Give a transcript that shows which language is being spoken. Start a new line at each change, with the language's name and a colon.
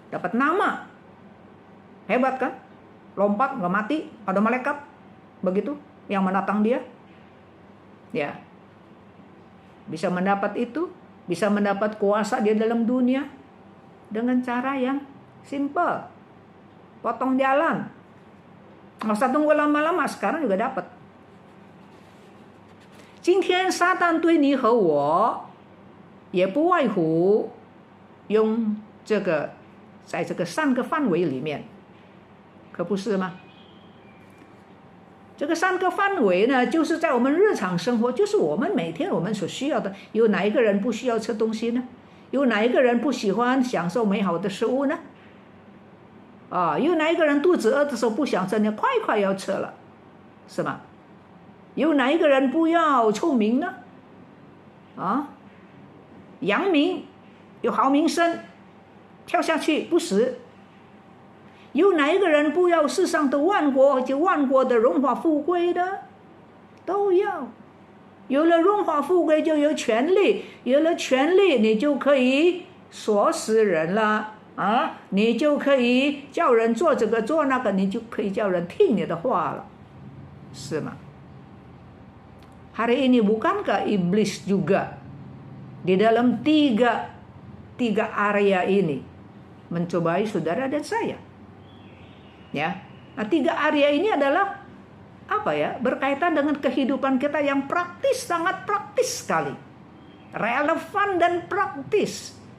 Indonesian: Dapat nama, hebat kan? Lompat nggak mati, ada malaikat, begitu yang menatang dia, ya, bisa mendapat itu, bisa mendapat kuasa di dalam dunia dengan cara yang simple, potong jalan. Nggak usah tunggu lama-lama, sekarang juga dapat.
Chinese: 今天撒旦对你和我也不外乎用这个在这个3个范围里面，可不是吗？这个3个范围呢，就是在我们日常生活，就是我们每天我们所需要的。有哪一个人不需要吃东西呢？有哪一个人不喜欢享受美好的食物呢？有哪一个人肚子饿的时候不想吃，你快快要吃了，是吗？有哪一个人不要出名呢？扬名，有好名声，跳下去不死。有哪一个人不要世上的万国的荣华富贵的？都要。有了荣华富贵就有权利，有了权利你就可以锁死人了你就可以叫人做这个做那个，你就可以叫人听你的话了，是吗？
Indonesian: Hari ini bukankah iblis juga di dalam tiga area ini mencobai saudara dan saya? Ya, nah 3 area ini adalah apa ya? Berkaitan dengan kehidupan kita yang praktis, sangat praktis sekali, relevan dan praktis.